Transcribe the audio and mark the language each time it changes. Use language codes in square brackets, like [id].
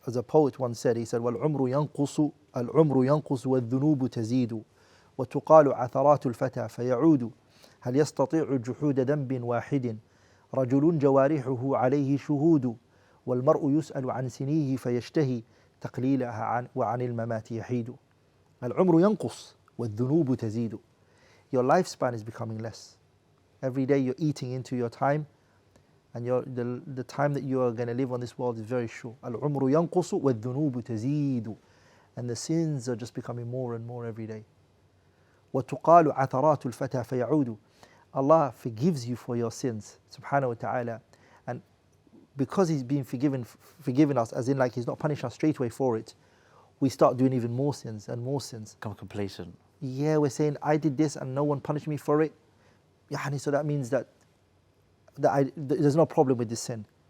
[en] As a poet once said, he said, [ar] وَالْعُمْرُ يَنْقُصُ وَالذُّنُوبُ تَزِيدُ وَتُقَالُ عَثَرَاتُ الْفَتَى فَيَعُودُ هل يستطيع جحود ذنب واحد رجل جوارحه عليه شهود والمرء يسأل عن سنيه فيشتهي تقليلها وعن الممات يحيد. العمر ينقص والذنوب تزيد. [en] Your lifespan is becoming less. Every day you're eating into your time, and the time that you are going to live on this world is very short. [ar] العمر ينقص والذنوب تزيد. [en] And the sins are just becoming more and more every day. [ar] وتقال عثرات الفتى فيعود. [en] Allah forgives you for your sins, subhanahu wa ta'ala. And because He's been forgiven us, as in like He's not punished us straight away for it, we start doing even more sins and more sins. Become complacent. Yeah, we're saying, I did this and no one punished me for it. So that means that there's no problem with this sin.